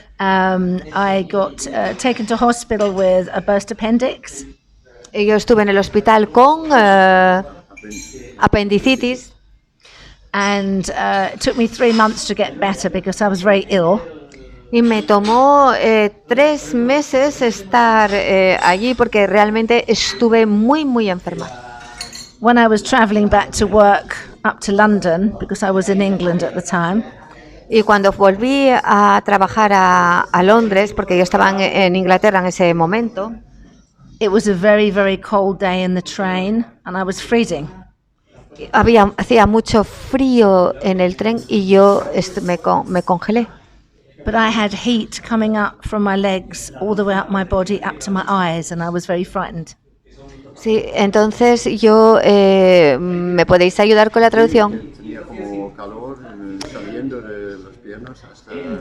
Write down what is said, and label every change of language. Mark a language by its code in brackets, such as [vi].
[en] I got taken to hospital with a burst appendix. [es] yo estuve en el hospital con apendicitis. [en] And it took me 3 months to get better because I was very ill. [es] Y me tomó 3 meses estar allí porque realmente estuve muy, muy enferma. [en] When I was traveling back to work up to London, because I was in England at the time, [es] Y cuando volví a trabajar a Londres, porque yo estaba en Inglaterra en ese momento, [en] it was a very, very cold day in the train and I was freezing. [es] hacía mucho frío en el tren y yo me congelé. [en] But I had heat coming up from my legs all the way up my body, up to my eyes, and I was very frightened. [es] Sí, entonces yo, ¿me podéis ayudar con la traducción? Tenía como calor saliendo de las piernas hasta